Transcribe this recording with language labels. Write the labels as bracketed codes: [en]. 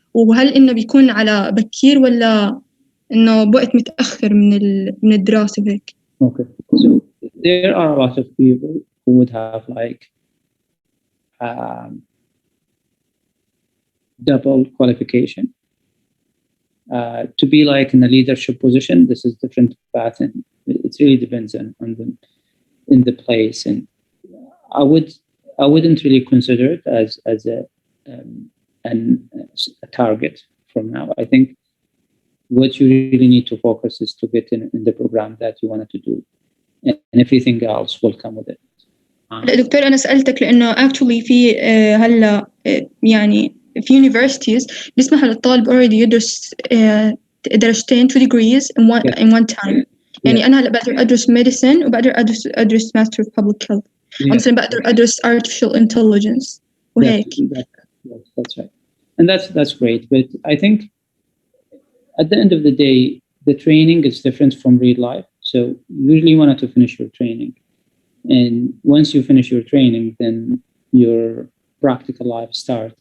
[ar] وهل إنه بيكون على بكير ولا إنه بوقت متأخر من الدراسة وهيك؟ [en] Okay, so there are a lot of people who would have like double qualification. To be like in a leadership position, this is different path, and it really depends on the in the place. And I wouldn't really consider it as a target from now. I think what you really need to focus is to get in the program that you wanted to do, and everything else will come with it. [ar] دكتور أنا سألتك لأنه actually في هلا يعني في universities بيسمحوا للطالب already يدرس درجتين [en] 2 degrees in one time. [ar] يعني أنا هلا بقدر أدرس medicine وبقدر أدرس master of public health. مثلا بقدر أدرس artificial intelligence وهيك. [en] That's right, and that's great. But I think at the end of the day, the training is different from real life. So you really wanted to finish your training. And once you finish your training, then your practical life starts.